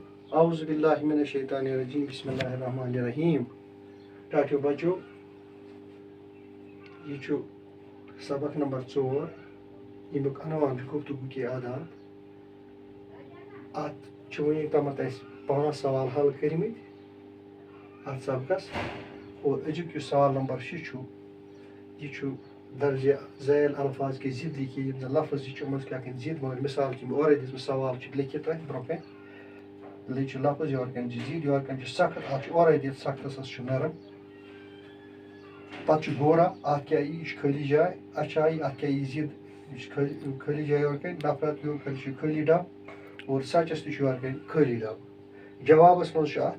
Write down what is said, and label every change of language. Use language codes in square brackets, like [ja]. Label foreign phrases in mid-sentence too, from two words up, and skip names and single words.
[ar] اعوذ باللہ من الشیطان الرجیم بسم اللہ الرحمن الرحیم [ks] ٹاٹیو بچو یہ چھُ سبق نمبر 4 ییٚمیُک عنوان چھُ [ur] گفتگو کے آداب [ks] اتھ چھُ وٕنیُک تامَتھ اَسہِ 5 سوال حل کٔرمٕتۍ اتھ سبقس اور أزیُک یُس سوال نمبر 6 چھُ یہِ چھُ [ur] درجہِ ذیل الفاظ کے ضد لیکھیے [ks] یِم زن لفظ یہِ چھُ یِمن چھِ کیٛاہ کھٔنۍ ضد مگر مثال چھِ مےٚ اورَے دِژمٕژ سوال چھُ لیکھِتھ تۄہہِ برونٛہہ کَنہِ لے چھُ لفظ یورٕ کَنۍ چھُ ضد یورٕ کَنۍ چھُ سخت اتھ چھُ اورَے دِتھ سختس حظ چھُ نرم پتہٕ چھُ گورا اتھ کیٛاہ یی یہِ چھُ خٲلی جاے اچھایی اتھ کیٛاہ یی ضد یہِ چھُ خٲلی جاے یورٕ کَنۍ نفرت یورٕ کَنۍ چھُ خٲلی ڈب اور سچس تہِ چھُ یورٕ کَنۍ خٲلی ڈب جوابس منٛز چھُ